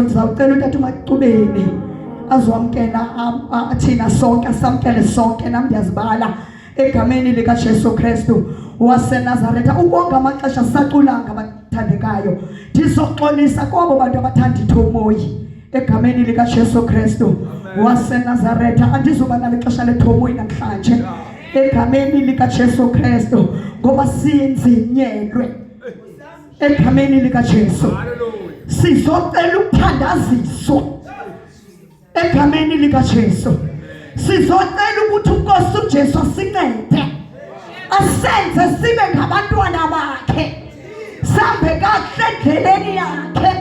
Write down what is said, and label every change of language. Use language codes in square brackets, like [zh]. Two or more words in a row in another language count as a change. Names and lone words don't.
[xh] Ndizawucela utata uMacubeni azwamkela thina sonke, asamkele sonke nam ndiyazibala egameni lika Jesu Kristu waseNazaretha. Ukonga amaxesha saculanga abathandekayo. Ndizoxolisa kwabo bantu abathanda ithomoyi egameni lika Jesu Kristu waseNazaretha. Andizuba nalo ixesha lethomoyi namhlanje egameni lika Jesu Kristu ngoba siyenzinyelwe egameni lika Jesu. Sizocela ukuthandaziswa egameni lika Jesu. Sizocela ukuthi uNkosi uJesu asincede asenze sibe ngabantwana bakhe, sambe kakuhle endleleni yakhe.